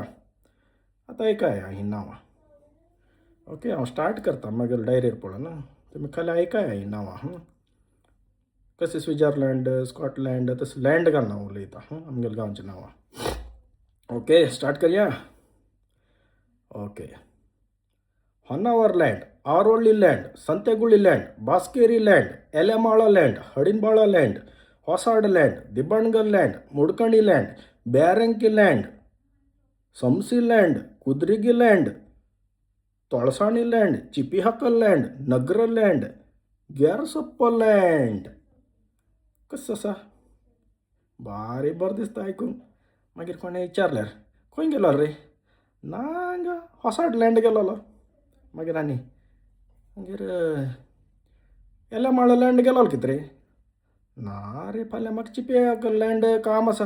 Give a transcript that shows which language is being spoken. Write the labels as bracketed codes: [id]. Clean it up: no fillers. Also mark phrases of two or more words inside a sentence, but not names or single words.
[kok] आतां ऐकाया हीं नांवां. ओके, हांव स्टार्ट करतां म्हागेले डायरीर पळोवन. तुमी खाली ऐकाया हीं नांवां. कशें स्वित्झर्लंड, स्कॉटलँड तशें लँड घालून हांव उलयतां आमगेले गांवचीं नांवां. ओके, स्टार्ट करया. ओके. ಹೊನ್ನಾವರ್ ಲ್ಯಾಂಡ್, ಆರೋಳ್ಳಿ ಲ್ಯಾಂಡ್, ಸಂತೆಗುಳಿ ಲ್ಯಾಂಡ್, ಬಾಸ್ಕೇರಿ ಲ್ಯಾಂಡ್, ಎಲೆಮಾಳ ಲ್ಯಾಂಡ್, ಹಡಿನ್ಬಾಳ ಲ್ಯಾಂಡ್, ಹೊಸಾಡ್ ಲ್ಯಾಂಡ್, ದಿಬ್ಬಣ್ಗಲ್ ಲ್ಯಾಂಡ್, ಮುಡ್ಕಣಿ ಲ್ಯಾಂಡ್, ಬ್ಯಾರಂಕಿ ಲ್ಯಾಂಡ್, ಸಂಸಿ ಲ್ಯಾಂಡ್, ಕುದ್ರಿಗಿ ಲ್ಯಾಂಡ್, ತೊಳಸಾಣಿ ಲ್ಯಾಂಡ್, ಚಿಪಿಹಕ್ಕಲ್ ಲ್ಯಾಂಡ್, नगर ಲ್ಯಾಂಡ್, ग्यारसप्प ಲ್ಯಾಂಡ್. कसं आसा? भारी बरें दिसता आयकून. मागीर कोणें विचारल्यार खंय गेलो रे? ना हांगा होसाड लँड गेलोलो. मागीर आनी मागीर एलेमाळ लँड गेलोलो कितें रे? ना रे, फाल्यां म्हाका चिपे लँड काम आसा.